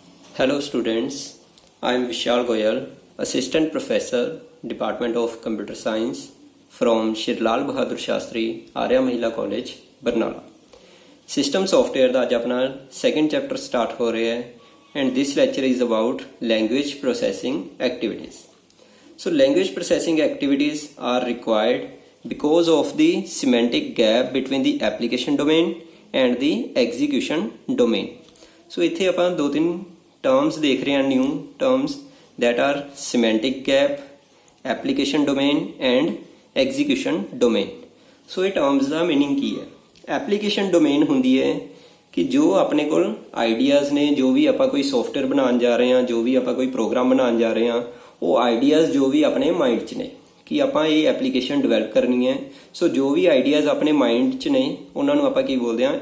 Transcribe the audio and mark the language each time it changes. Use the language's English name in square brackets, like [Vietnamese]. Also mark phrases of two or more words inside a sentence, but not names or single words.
[English] Hello students, I am Vishal Goyal, Assistant Professor, Department of Computer Science from Shri Lal Bahadur Shastri, Arya Mahila College, Barnala. System Software [Punjabi] ਦਾ ਅੱਜ ਆਪਣਾ [English] second chapter start [Punjabi] ਹੋ ਰਿਹਾ ਹੈ [English] and this lecture is about language processing activities. So language processing activities are required because of the semantic gap between the application domain and the execution domain. [Punjabi] So ਇੱਥੇ ਆਪਾਂ ਦੋ ਤਿੰਨ terms ਦੇਖ ਰਹੇ ਹਾਂ, [English] new terms that are semantic gap, application domain and execution domain. [Punjabi] So ਇਹ terms ਦਾ meaning ਕੀ ਹੈ? [English] Application domain [Punjabi] ਹੁੰਦੀ ਹੈ ਕਿ ਜੋ ਆਪਣੇ ਕੋਲ ਆਈਡੀਆਜ਼ ਨੇ, ਜੋ ਵੀ ਆਪਾਂ ਕੋਈ ਸੌਫਟਵੇਅਰ ਬਣਾਉਣ ਜਾ ਰਹੇ ਹਾਂ, ਜੋ ਵੀ ਆਪਾਂ ਕੋਈ ਪ੍ਰੋਗਰਾਮ ਬਣਾਉਣ ਜਾ ਰਹੇ ਹਾਂ, ਉਹ ਆਈਡੀਆਜ਼ ਜੋ ਵੀ ਆਪਣੇ ਮਾਈਂਡ 'ਚ ਨੇ ਕਿ ਆਪਾਂ ਇਹ [English] application develop [Punjabi] ਕਰਨੀ ਹੈ। ਸੋ ਜੋ ਵੀ ਆਈਡੀਆਜ਼ ਆਪਣੇ ਮਾਈਂਡ 'ਚ ਨੇ ਉਹਨਾਂ ਨੂੰ ਆਪਾਂ ਕੀ ਬੋਲਦੇ ਹਾਂ?